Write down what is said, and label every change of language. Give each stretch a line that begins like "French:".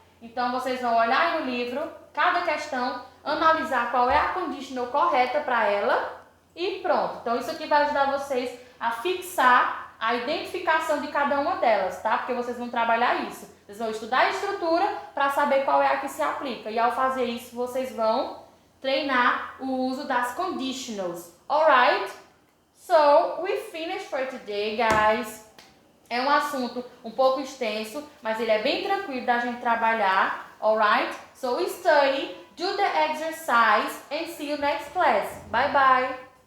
Portuguese: Então, vocês vão olhar aí no livro, cada questão, analisar qual é a conditional correta para ela e pronto. Então, isso aqui vai ajudar vocês a fixar a identificação de cada uma delas, tá? Porque vocês vão trabalhar isso. Vocês vão estudar a estrutura para saber qual é a que se aplica. E ao fazer isso, vocês vão treinar o uso das conditionals.
English: Alright? So, we finished for today, guys.
Portuguese: É um assunto um pouco extenso, mas ele é bem tranquilo da gente trabalhar.
English: Alright? So, study, do the exercise and see you next class. Bye, bye!